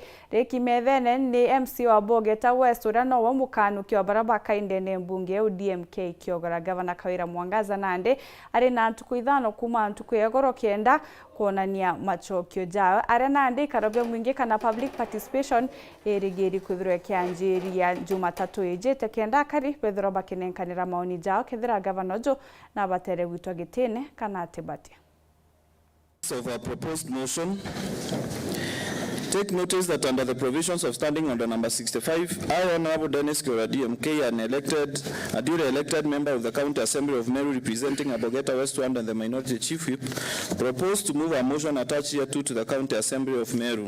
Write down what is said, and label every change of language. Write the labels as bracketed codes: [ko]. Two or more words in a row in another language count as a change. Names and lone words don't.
[mer] rikimethene ni MC wa Bogeta West urano wa mukanu kyo baraba kaindene mbunge UDMK kiogora gavana Kawira Mwangaza nande ari na ntuku ithano kuma ntuku yegoro kenda kuonania machokio jao ari nande karabia mwingi kana [en] public participation [mer] erigeri kuthirwe kianjiria Jumatatu ejete kenda kari Pedro bakinenkanira maoni jao kethira gavana jo na batere witwa gitene kana atebate. [en] Of our proposed motion, take notice that under the provisions of Standing Order number 65, I, Honorable Dennis Kiora DMK, a duly elected member of the County Assembly of Meru representing Bogeta West and the Minority Chief Whip, propose to move a motion attached here to the County Assembly of Meru.